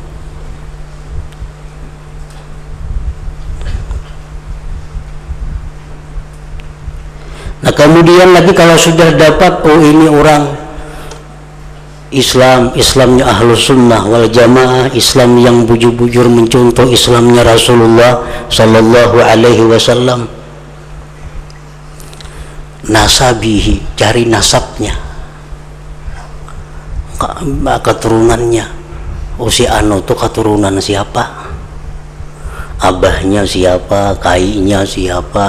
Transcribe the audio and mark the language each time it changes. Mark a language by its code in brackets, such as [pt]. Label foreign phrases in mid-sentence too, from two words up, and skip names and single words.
[id] Nah, kemudian lagi kalau sudah dapat, oh ini orang Islam, Islamnya [ar] أهل السنة والجماعة, [id] Islam yang bujur-bujur mencontoh Islamnya Rasulullah [ar] صلى الله عليه وسلم. [id] Nasabihi, cari nasabnya, keturunannya. Oh, si anu tuh keturunan siapa? [bjn] Abahnya siapa? Kainya siapa?